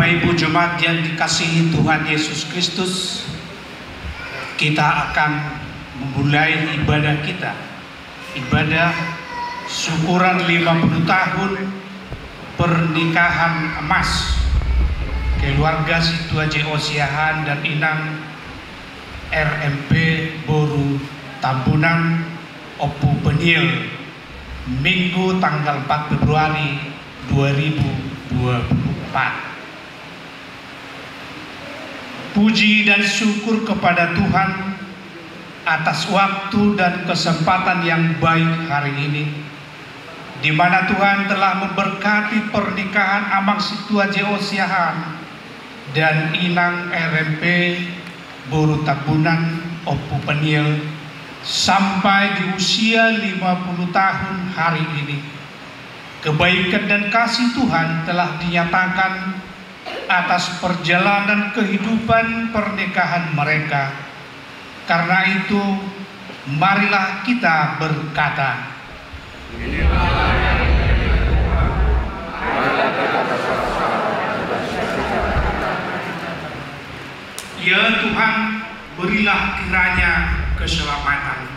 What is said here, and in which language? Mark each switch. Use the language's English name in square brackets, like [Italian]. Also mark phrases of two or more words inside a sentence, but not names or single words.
[Indonesian] Ibu Jemaat yang dikasihi Tuhan Yesus Kristus, kita akan memulai ibadah kita, ibadah syukuran 50 tahun pernikahan emas keluarga Situa J.O. Siahaan dan Inang RMP Boru Tambunan Opu Penil, Minggu tanggal 4 Februari 2024. Puji dan syukur kepada Tuhan atas waktu dan kesempatan yang baik hari ini, di mana Tuhan telah memberkati pernikahan Amang Situa J.O. Siahaan dan Inang RMP Boru Tambunan Opu Penil sampai di usia 50 tahun hari ini. Kebaikan dan kasih Tuhan telah dinyatakan atas perjalanan kehidupan pernikahan mereka. Karena itu, marilah kita berkata, ya Tuhan, berilah kiranya keselamatan.